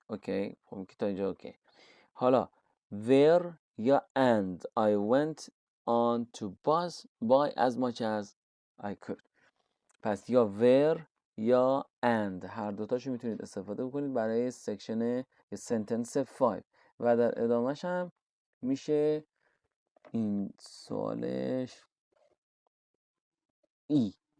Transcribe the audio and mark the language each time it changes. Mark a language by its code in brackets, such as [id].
[en] Okay, [fa] خب که تا اینجا اوکی. حالا where یا and. [en] I went on to buy as much as I could. [fa] پس یا where یا and هر دوتاشو میتونید استفاده بکنید برای سکشن سنتنس 5 و در ادامهش هم میشه این سوالش ای.